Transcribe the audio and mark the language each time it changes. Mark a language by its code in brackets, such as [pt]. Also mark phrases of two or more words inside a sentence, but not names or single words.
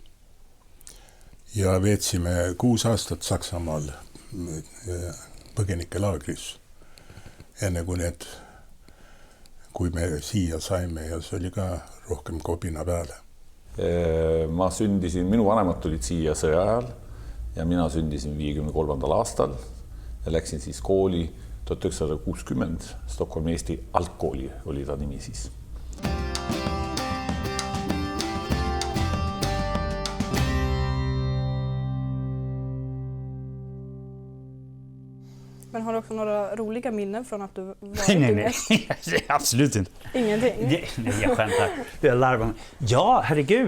[et] Ja veetsime 6 aastat Saksamaal põgenikelaagris, enne kui me siia saime ja see oli ka rohkem kobina peale. Ma sündisin, minu vanemad tulid siia sõja ajal ja mina sündisin 53. aastal ja läksin siis kooli 1960 Stockholmi Eesti algkooli oli ta nimi siis. [sv] Men har du också några roliga minnen från att du var Nej, absolut inte. Ingenting? Nej, jag skämtar. Jag larvar mig. Ja, herregud.